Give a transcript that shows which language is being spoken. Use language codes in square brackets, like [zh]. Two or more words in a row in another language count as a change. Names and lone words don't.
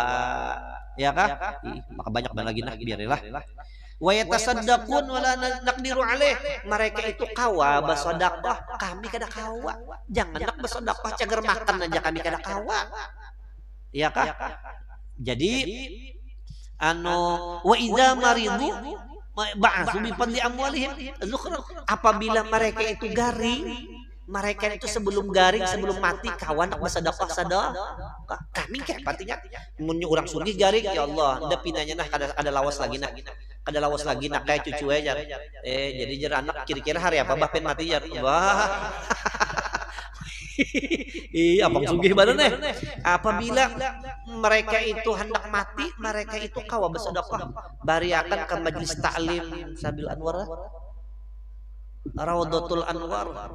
[bjn] Ya kah? Maka banyak lagi nak biarilah. [ar] Wa yatasaddaqun wala naqdiru alaih. [bjn] Mereka itu kawa bersedekah, kami kada kawa. Jangan nak bersedekah cager makan aja kami kada kawa. Ya kah? [ar] Jadi wa idza maridu ba'atsu bi fadli amwalihim. [bjn] Apabila mereka itu garing, mereka itu sebelum garing, sebelum mati kawan nak bersedekah. Kami kayak patinya mun urang sugih garing [ar] ya Allah, [bjn] da pinanya nah kada lawas lagi nah. Kada lawas lagi nak kayak cucu aja. Jadi jer anak kira-kira hari apa bapen mati jar. Wah. Abang sugih badan apabila mereka itu hendak mati, mereka itu kawa bersedekah bari akan ke majelis taklim Sabil Anwar, Raudhatul Anwar.